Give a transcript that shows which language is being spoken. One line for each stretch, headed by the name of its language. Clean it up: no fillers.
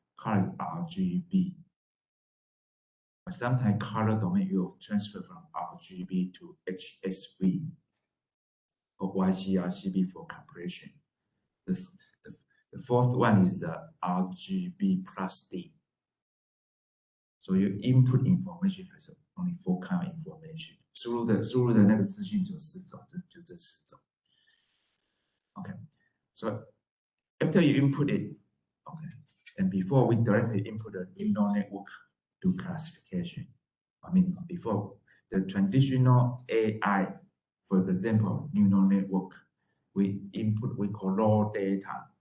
English: Color is RGB. But sometimes color domain will transfer from RGB to HSV or YCRCB for compression. The fourth one is the RGB plus D. So your input information has only 4 kind of information.
Chinese: 输入的那个资讯只有4种，就这4种。
English: Okay, so after you input it, okay, and before we directly input a neural network to classification. I mean, before the traditional AI, for example, neural network, we call raw data.